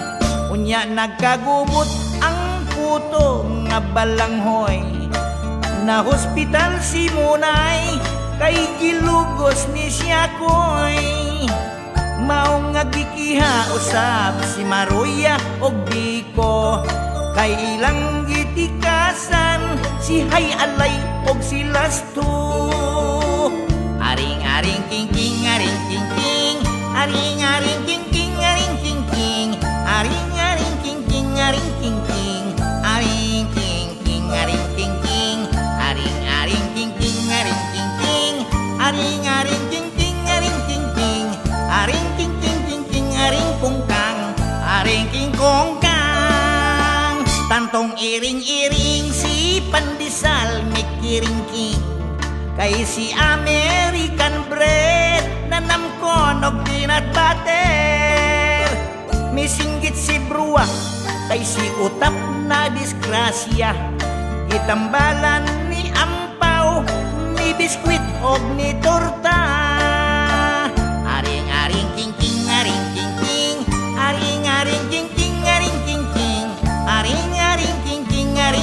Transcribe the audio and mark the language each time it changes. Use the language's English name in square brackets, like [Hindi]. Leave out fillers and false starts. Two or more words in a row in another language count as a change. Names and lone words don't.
[Cebuano] Unya nagkagubot ang puto nga balanghoy, na hospital si Munay, kay gilugos ni siyakoy. Mao nga gikiha usab si Maruya og Biko, kay ilang gitikasan si Hayalay og si Lasto. Aring king aring king, aring king aring king, aring king aring king, aring king aring king, aring king aring king, aring king aring king, aring king aring kungkang, aring king kongkang. Tantong iring-iring si Pandesal mikiring-king, kay si [English] American bread [Cebuano] nanamkon og [English] peanut butter. [Cebuano] Misinggit si Bruwa, kay si Utap na disgrasya, gitambalan ni Ampaw, ni biskwit og ni torta. Aring king aring king, aring king aring king, aring king